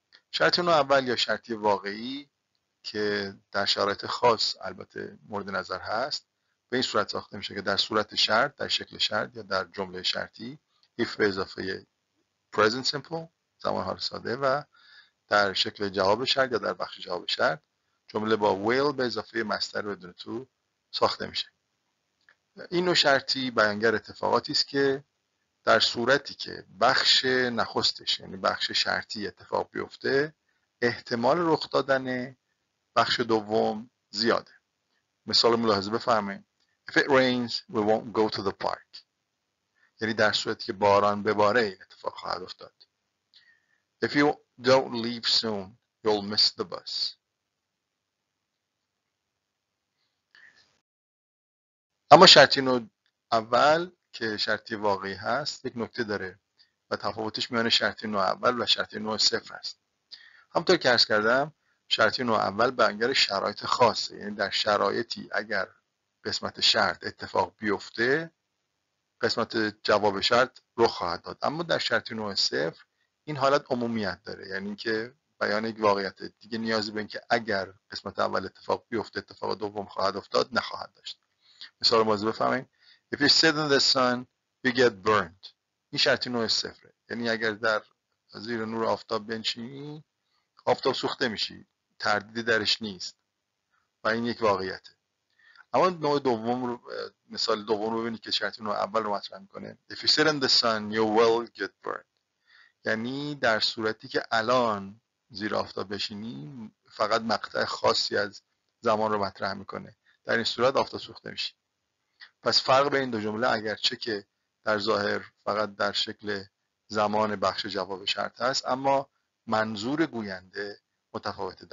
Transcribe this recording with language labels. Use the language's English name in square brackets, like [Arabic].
[Persian] شرطی نوع اول یا شرطی واقعی که در شرایط خاص البته مورد نظر هست به این صورت ساخته میشه که در صورت شرط، در شکل شرط یا در جمله شرطی if به اضافه present simple زمان حال ساده و در شکل جواب شرط یا در بخش جواب شرط جمله با will به اضافه مصدر بدون تو ساخته میشه. این نوع شرطی بیانگر اتفاقاتی است که در صورتی که بخش نخستش یعنی بخش شرطی اتفاق بیفته احتمال رخ دادن بخش دوم زیاده. مثال ملاحظه بفرمایید. [English] If it rains we won't go to the park. [Persian] یعنی در صورتی که باران بباره این اتفاق خواهد افتاد. [English] If you don't leave soon you'll miss the bus. [Persian] اما شرطی نوع اول که شرطی واقعی هست یک نکته داره و تفاوتش میان شرطی نوع اول و شرطی نوع صفر است. همونطور که عرض کردم شرطی نوع اول بیانگر شرایط خاصه، یعنی در شرایطی اگر قسمت شرط اتفاق بیفته قسمت جواب شرط رخ خواهد داد. اما در شرطی نوع صفر این حالت عمومیت داره، یعنی اینکه بیان یک واقعیت دیگه نیازی به اینکه اگر قسمت اول اتفاق بیفته اتفاق دوم خواهد افتاد نخواهد داشت. مثال موضوع بفهمین. [English] If you sit in the sun you get burned. [Persian] این شرطی نوع صفره، یعنی اگر در زیر نور آفتاب بنشینی آفتاب سوخته میشی، تردیدی درش نیست و این یک واقعیته. اما نوع دوم رو مثال دوم رو ببینید که شرطی نوع اول رو مطرح میکنه. [English] If you sit in the sun you will get burned. [Persian] یعنی در صورتی که الان زیر آفتاب بشینی فقط مقطع خاصی از زمان رو مطرح میکنه، در این صورت آفتاب سوخته میشی. پس فرق بین این دو جمله اگرچه که در ظاهر فقط در شکل زمان بخش جواب شرط هست اما منظور گوینده متفاوته.